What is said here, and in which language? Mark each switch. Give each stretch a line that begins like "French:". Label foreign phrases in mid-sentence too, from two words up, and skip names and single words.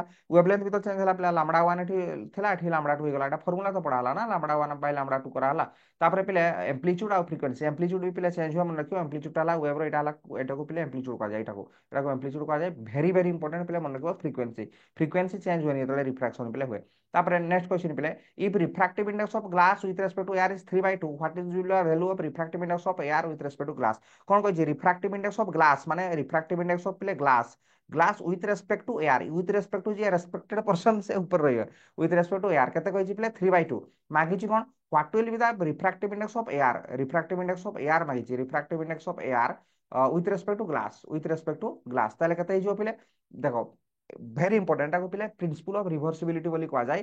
Odia: ୱେଭଲେନ୍ଥ ବି ତ ଚେଞ୍ଜ ହେଲା ପିଲା, ଲାମ୍ବଡା 1 ଏଠି ଥିଲା, ଏଠି ଲାମ୍ବଡା 2 ହେଇଗଲା। ଏଟା ଫର୍ମୁଲା ତ ପଢା ହେଲା ନା,
English: lambda 1 by lambda 2
Odia: କରାହେଲା। ତାପରେ ପିଲେ ଏମ୍ପ୍ଲିଚ୍ୟୁଡ ଆଉ ଫ୍ରିକ୍ୱେନ୍ସି, ଏମ୍ପ୍ଲିଚ୍ୟୁଡ ବି ପିଲେ ଚେଞ୍ଜ ହୁଏ, ମନେ ରଖିବ। ଏମ୍ପ୍ଲିଚ୍ୟୁଡ ହେଲା ୱେଭର, ଏଇଟା ହେଲା, ଏଟାକୁ ପିଲେ ଏମ୍ପ୍ଲିଚ୍ୟୁଡ କୁହାଯାଏ, ଏଟାକୁ ଏମ୍ପ୍ଲିଚ୍ୟୁଡ କୁହାଯାଏ।
English: very very important
Odia: ପିଲେ, ମନେ ରଖିବ
English: frequency. frequency change
Odia: ହୁଏନି ଯେତେବେଳେ ରିଫ୍ରାକ୍ସନ ପିଲେ ହୁଏ। ତାପରେ
English: next question
Odia: ପିଲେ,
English: if refractive index of glass with respect to air is 3/2, what is the value of refractive index of air with respect to glass?
Odia: କଣ କହିଛି,
English: refractive index of glass ମାନେ refractive index of ପିଲେ glass, glass with respect to air, with respect to ଯିଏ respected person
Odia: ସେ ଉପରେ ରହିବ,
English: with respect to air
Odia: କେତେ କହିଛି ପିଲେ
English: 3/2।
Odia: ମାଗିଛି କଣ,
English: what will be the refractive index of air, refractive index of air ମାଗିଛି, refractive index of air with respect to glass, with respect to glass,
Odia: ତାହେଲେ କେତେ ହେଇଯିବ ପିଲେ ଦେଖ,
English: very important,
Odia: ଏଟାକୁ ପିଲେ
English: principle of reversibility
Odia: ବୋଲି କୁହାଯାଏ।